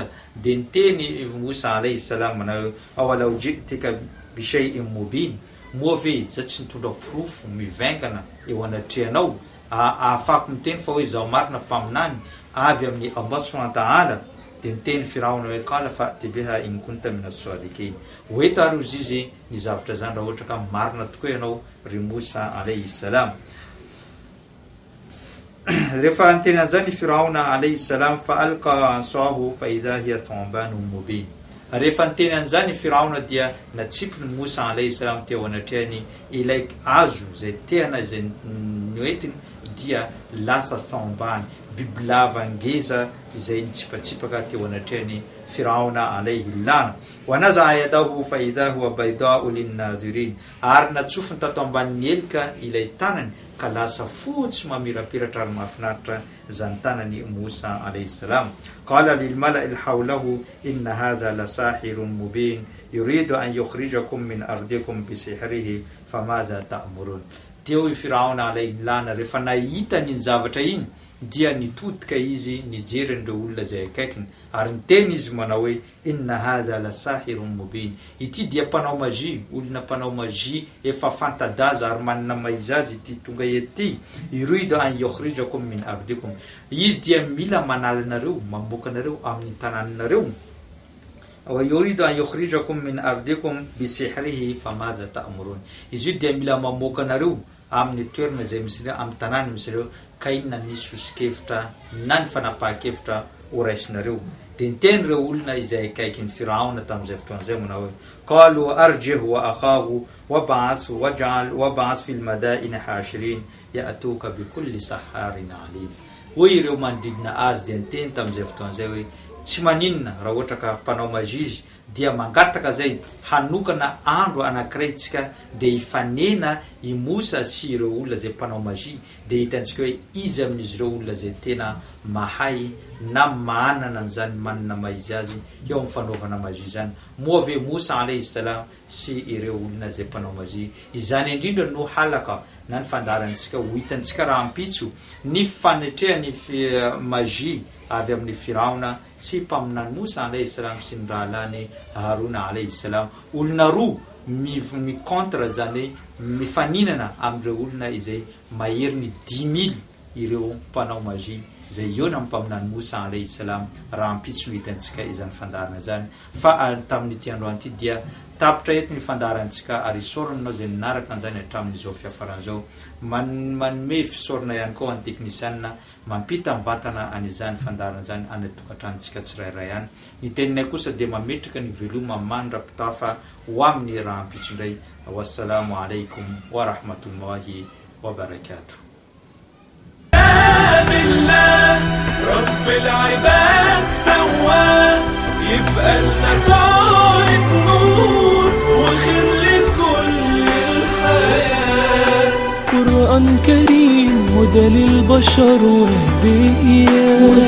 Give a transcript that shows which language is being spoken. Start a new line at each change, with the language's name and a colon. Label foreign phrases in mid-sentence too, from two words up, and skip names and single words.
Malagasy: Dia niteny Musa
Arabic: عليه السلام manao أولو جئتك بشيء مبين.
Malagasy: Moa ve za tsy nitondra profo mivengana eo anatrehanao ahafako miteny fa hoe zaho marina mpaminany avy amin'ny Allah
Arabic: سبحانه وتعالى.
Malagasy: Dia niteny Firaona hoe
Arabic: قال فأت بها إن كنت من الصادقين.
Malagasy: Hoeto ary izy ny zavatra zany raha ohatra ka marina tokoa ianao ry Musa
Arabic: عليه السلام.
Malagasy: Rehefa niteny an'izany Firaona
Arabic: عليه السلام فألقى عصاه فإذا هي ثعبان مبين.
Malagasy: Rehefa niteny an'izany Firaona dia natsipiny Musa
Arabic: عليه السلام
Malagasy: teo anatrehany ilay hazo zay tehana zay noentiny dia lasa thambany, bibilava ngeza izay nitsipatsipaka teo anatrehany Firaona
Arabic: عليه اللعنة. ونزع يده فإذا هو بيضاء للناظرين.
Malagasy: Ary natsofiny tato ambanin'ny elika ilay tanany ka lasa fotsy mamirapiratra ary mahafinaritra zany tanany Musa
Arabic: عليه السلام. قال للملإ حوله إن هذا لساحر مبين يريد أن يخرجكم من أرضكم بسحره فماذا تأمرون.
Malagasy: Teo Firaona
Arabic: عليه اللعنة
Malagasy: rehefa nahita ny zavatra iny dia nitodika izy nijery ireo olona zay akaikiny ary niteny izy manao hoe
Arabic: إن هذا لساحر مبين.
Malagasy: Ity dia mpanao magie, olona mpanao magie efa fantadaza ary manana maizy azy ity tonga ety.
Arabic: يريد أن يخرجكم من أرضكم.
Malagasy: Izy dia mila manala anareo, mamoaka anareo amin'ny tanànanareo.
Arabic: ويريد أن يخرجكم من أرضكم بسحره فماذا تأمرون.
Malagasy: Izy dia mila mamoaka anareo amin'ny toerana zay misy amin'ny tanàna misy ireo ka inona nisy osikevitra na ny fanapahan-kevitra horaisinareo. Dia niteny ireo olona izay akaikin'ny Firaona tamin'izay fotoan'izay manao hoe
Arabic: قالوا أرجه وأخاه وابعث في المدائن حاشرين يأتوك بكل سحار عليم.
Malagasy: Hoy ireo manodidina azy dia niteny tamin'izay fotoan'izay hoe tsy maninona raha ohatra ka mpanao mazizy dia mangataka zay hanokana andro anankiray tsika dia hifanena imosa sy ireo olona zay mpanao mazi dia hitantsika hoe izy amin'izy ireo olona zay tena mahay na manana an'izany manana maizy azy eo amin'ny fanaovana mazi zany moa ve Musa
Arabic: عليه السلام
Malagasy: sy ireo olona zay mpanao mazi izany indrindra no halaka na ny fandarantsika ho hitantsika raha ampitso ny fanetrehany mazi avy amin'ny Firaona sy mpaminany Musa
Arabic: عليه السلام
Malagasy: sy ny rahalany Haruna
Arabic: عليه السلام
Malagasy: olona roa mi-contre zany mifaninana amin'ireo olona izay mahery ny 10,000 ireo mpanao mazi zay eo na mpaminany Musa
Arabic: عليه السلام
Malagasy: raha ampitso hitantsika izany fandarana zany fa tamin'ity androany ity dia tapitra eto ny fandarantsika ary sorona zay ninaraka an'izany hatramin'izao fiafaran'izao manome fisorona ihany koa any teknisianina mampita mbatana an'izany fandarana zany any tokantranontsika tsirairay ihany ny teninay kosa dia mametraka ny veloma mandrapitafa ho amin'ny raha ampitso indray
Arabic: والسلام عليكم ورحمة الله وبركاته. بالله رب العباد سواه يبقى لنا طارق نور وخير لكل الحياة قرآن كريم هدى للبشر وهدية